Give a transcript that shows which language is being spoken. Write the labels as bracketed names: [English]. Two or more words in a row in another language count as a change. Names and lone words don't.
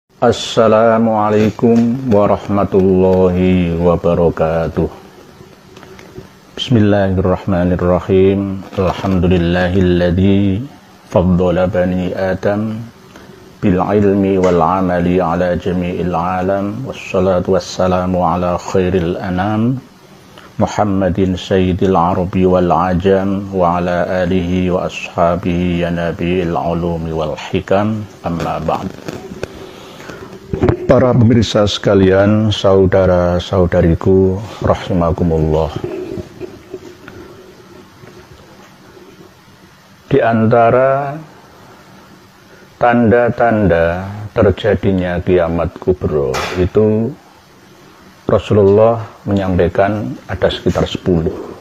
[Arabic] السلام عليكم ورحمة الله وبركاته. Bismillahirrahmanirrahim. الحمد لله الذي فضل بني آدم بالعلم والعمل على جميع العالم. والصلاة والسلام على خير الأنام محمد سيد العرب والعجم وعلى آله وأصحابه يا نبي العلوم والحكم. أما بعد. [Indonesian] Para pemirsa sekalian, saudara-saudariku rahimakumullah. Di antara tanda-tanda terjadinya kiamat kubro itu Rasulullah menyampaikan ada sekitar 10.